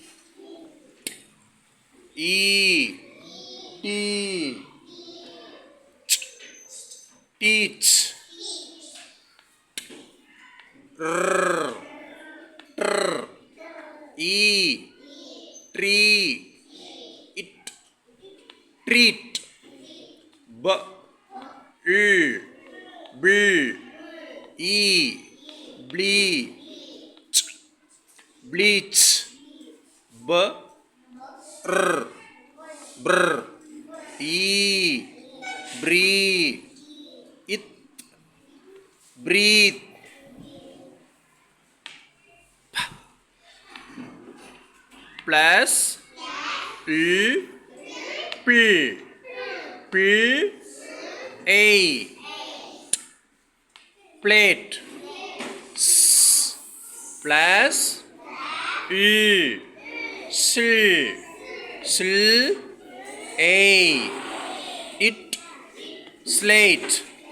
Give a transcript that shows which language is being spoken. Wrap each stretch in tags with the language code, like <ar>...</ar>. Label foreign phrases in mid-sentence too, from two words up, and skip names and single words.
<en>E, T, teach, R, trr, E, tree, it, treat, B, L, bill, E, blee, bleach, B, R, brr, E, bree, it, breathe, plus L, P, P, A, plate, S, plus E, sil, sil, A, it, slate,</en>